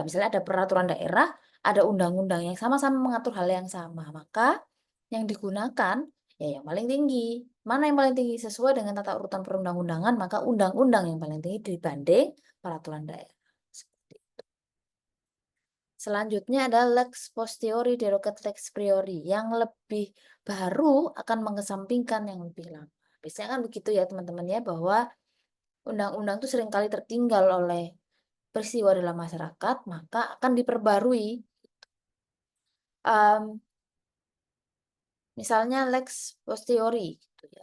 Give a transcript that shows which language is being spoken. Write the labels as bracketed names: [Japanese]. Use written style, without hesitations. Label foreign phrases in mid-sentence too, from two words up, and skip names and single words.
[Indonesian] Misalnya ada peraturan daerah, ada undang-undang yang sama-sama mengatur hal yang sama, maka yang digunakan ya yang paling tinggi. Mana yang paling tinggi sesuai dengan tata urutan perundang-undangan, maka undang-undang yang paling tinggi dibanding peraturan daerah. Seperti itu. Selanjutnya ada [Latin] lex posteriori derogat lex priori [Indonesian] yang lebih baru akan mengesampingkan yang lebih lama. Biasanya kan begitu ya teman-teman ya, bahwa undang-undang itu seringkali tertinggal oleh peristiwa dalam masyarakat, maka akan diperbarui. Misalnya [Latin] lex posteriori, [Indonesian] gitu ya.